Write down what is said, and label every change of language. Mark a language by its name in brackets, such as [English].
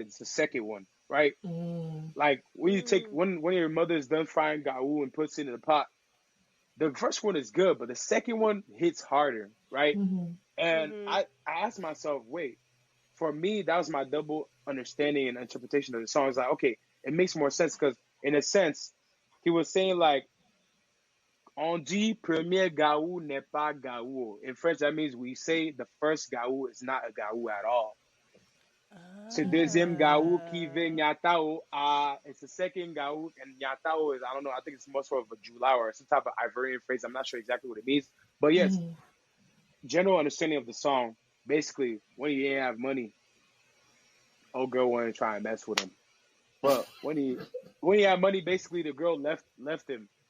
[English] It's the second one, right? Like when you take when your mother is done frying Gaou and puts it in the pot, the first one is good, but the second one hits harder, right? And I asked myself, wait, for me, that was my double understanding and interpretation of the song. It's like, okay, it makes more sense because in a sense, he was saying like [French] On dit premier gaou n'est pas gaou. [English] In French, that means we say the first gaou is not a gaou at all. [French] C'est deuxième gaou qui vient Nyatao. [English] It's the second gaou, and Nyatao is, I don't know, I think it's more sort of a July or some type of Ivorian phrase. I'm not sure exactly what it means. But yes, general understanding of the song, basically, when you ain't have money, old girl wanted to try and mess with him. But when he had money, basically the girl left him.